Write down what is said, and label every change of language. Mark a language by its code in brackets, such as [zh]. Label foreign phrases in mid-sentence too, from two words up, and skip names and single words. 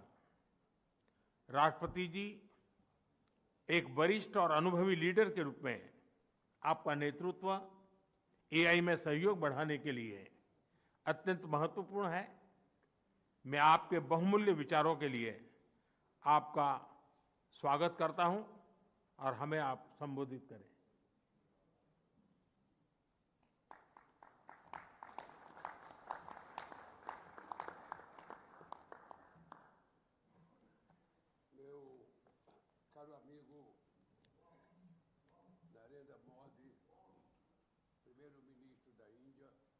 [hi] राष्ट्रपति जी, एक वरिष्ठ और अनुभवी लीडर के रूप में आपका नेतृत्व एआई में सहयोग बढ़ाने के लिए अत्यंत महत्वपूर्ण है। मैं आपके बहुमूल्य विचारों के लिए आपका स्वागत करता हूं और हमें आप संबोधित करें। [pt] Caro amigo Narendra Modi, primeiro-ministro da Índia.